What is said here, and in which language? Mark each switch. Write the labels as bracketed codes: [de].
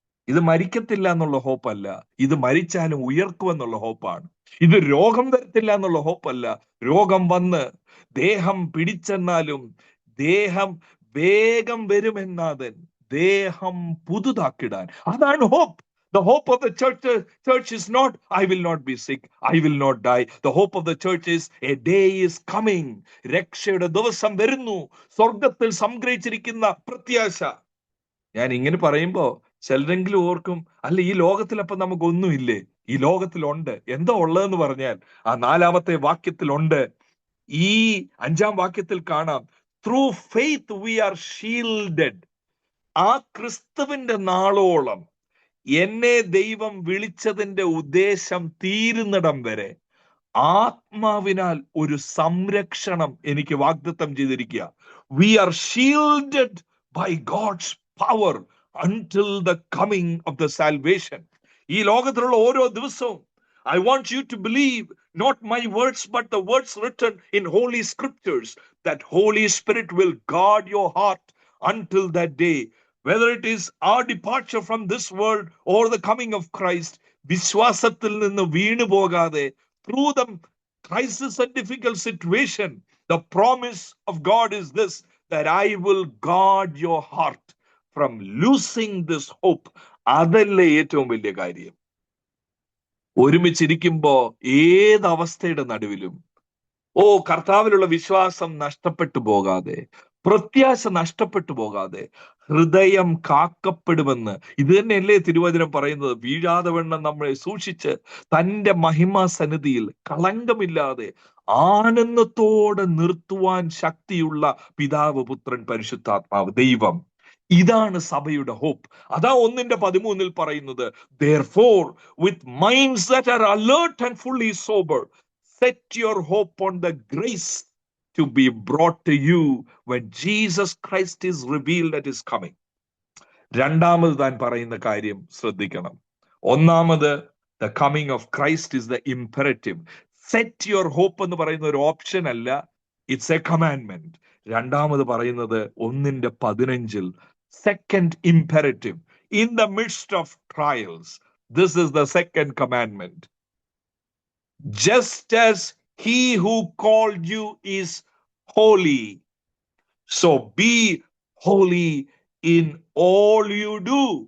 [ml] ഇത് മരിക്കത്തില്ല എന്നുള്ള ഹോപ്പല്ല, ഇത് മരിച്ചാലും ഉയർക്കുമെന്നുള്ള ഹോപ്പാണ്. ഇത് രോഗം വരത്തില്ല എന്നുള്ള ഹോപ്പല്ല. രോഗം വന്ന് ദേഹം പിടിച്ചെന്നാലും ദേഹം വേഗം വരുമെന്നാഥൻ ദേഹം പുതുതാക്കിടാൻ. അതാണ് hope. [en] The hope of the church is not, I will not be sick, I will not die. The hope of the church is, a day is coming. [ml] രക്ഷയുടെ ദിവസം വരുന്നു. സ്വർഗത്തിൽ സംഗ്രഹിച്ചിരിക്കുന്ന പ്രത്യാശ. ഞാൻ ഇങ്ങനെ പറയുമ്പോ ചിലരെങ്കിലും ഓർക്കും, അല്ല ഈ ലോകത്തിൽ അപ്പൊ നമുക്കൊന്നുമില്ലേ? ഈ ലോകത്തിലുണ്ട്. എന്താ ഉള്ളതെന്ന് പറഞ്ഞാൽ ആ 4-ാമത്തെ വാക്യത്തിലുണ്ട്. ഈ 5-ാം വാക്യത്തിൽ കാണാം, [en] Through faith we are shielded. [ml] ആ ക്രിസ്തുവിന്റെ നാളോളം എന്നെ ദൈവം വിളിച്ചതിന്റെ ഉദ്ദേശം തീരുന്നിടം വരെ ആത്മാവിനാൽ ഒരു സംരക്ഷണം എനിക്ക് വാഗ്ദത്തം ചെയ്തിരിക്കുക. [en] We are shielded by God's power until the coming of the salvation. [ml] ഈ ലോകത്തിലുള്ള ഓരോ ദിവസവും [en] I want you to believe not my words but the words written in holy scriptures, that Holy Spirit will guard your heart until that day. Whether it is our departure from this world or the coming of Christ, [ml] വിശ്വാസത്തിൽ നിന്ന് വീണു പോകാതെ, [en] through the crisis and difficult situation, the promise of God is this, that I will guard your heart from losing this hope. [ml] അതല്ലേ ഏറ്റവും വലിയ കാര്യം. ഒരുമിച്ചിരിക്കുമ്പോ ഏതവസ്ഥയുടെ നടുവിലും കർത്താവിലുള്ള വിശ്വാസം നഷ്ടപ്പെട്ടു പോകാതെ, പ്രത്യാശ നഷ്ടപ്പെട്ടു പോകാതെ ഹൃദയം കാക്കപ്പെടുമെന്ന് ഇത് തന്നെയല്ലേ തിരുവചനം പറയുന്നത്. വീഴാതെ വണ്ണം നമ്മളെ സൂക്ഷിച്ച് തന്റെ മഹിമാ സന്നിധിയിൽ കളങ്കമില്ലാതെ ആനന്ദത്തോടെ നിർത്തുവാൻ ശക്തിയുള്ള പിതാവ്, പുത്രൻ, പരിശുദ്ധാത്മാവ്, ദൈവം. ഇതാണ് സഭയുടെ ഹോപ്പ്. അതാ 1:13 പറയുന്നത്, [en] therefore with minds that are alert and fully sober, set your hope on the grace to be brought to you when Jesus Christ is revealed at his coming. [ml] രണ്ടാമത് താൻ പറയുന്ന കാര്യം ശ്രദ്ധിക്കണം. ഒന്നാമത്, [en] the coming of Christ is the imperative. Set your hope [ml] എന്ന് പറയുന്ന ഒരു option അല്ല, [en] It's a commandment. [ml] രണ്ടാമത് പറയുന്നത് 1:15, [en] second imperative. In the midst of trials, this is the second commandment. Just as he who called you is holy, so be holy in all you do.